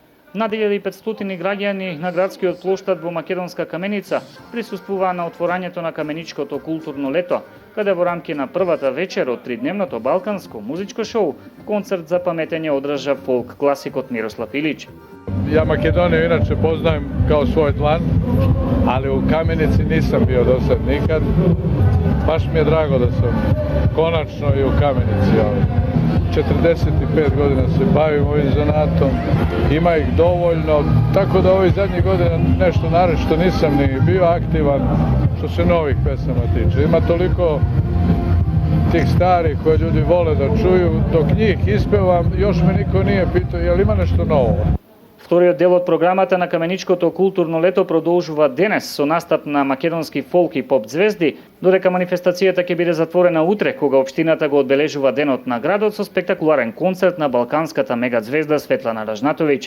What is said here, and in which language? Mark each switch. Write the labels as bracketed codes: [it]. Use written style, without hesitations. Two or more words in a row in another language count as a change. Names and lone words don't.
[mk] На 1500 граѓани на градскиот плоштад во Македонска каменица присуствуваа на отворањето на каменичкото културно лето, каде во рамки на првата вечер од тридневното балканско музичко шоу, концерт за паметење одржа фолк класикот Мирослав Илич. [sr] Ja Makedoniju inače poznajem kao svoj tlan, ali u Kamenici nisam bio do sad nikad. Baš mi je drago da sam konačno i u Kamenici. 45 godina se bavim ovim zanatom, ima ih dovoljno, tako da ovih zadnjih godina nešto naročito nisam ni bio aktivan što se novih pesama tiče. Ima toliko tih starih koje ljudi vole da čuju, dok njih ispevam, još me niko nije pitao je li ima nešto novo. [mk] Вториот дел од програмата на каменичкото културно лето продолжува денес со настап на македонски фолк и поп звезди, додека манифестацијата ќе биде затворена утре, кога општината го одбележува денот на градот со спектакуларен концерт на балканската мегазвезда Светлана Ражнатовиќ.